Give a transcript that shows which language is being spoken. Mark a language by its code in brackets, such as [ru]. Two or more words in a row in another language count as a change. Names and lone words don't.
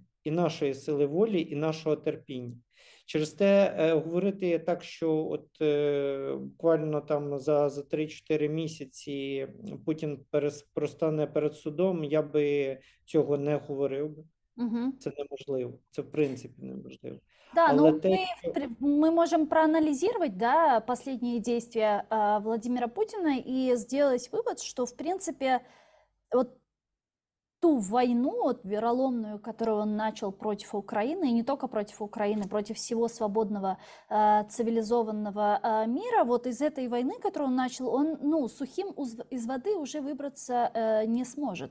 [uk] І нашої сили волі, і нашого терпіння. Через те говорити так, що буквально там за 3-4 місяці Путін простане перед судом, я би цього не говорив би. Угу. Це неможливо, це в принципі неможливо. [ru] Да, [uk] Але [ru] ну мы можем проанализировать, да, последние действия Владимира Путина и сделать вывод, что, в принципе, вот ту войну, вот, вероломную, которую он начал против Украины, и не только против Украины, против всего свободного цивилизованного мира, вот из этой войны, которую он начал, он, сухим из воды уже выбраться не сможет.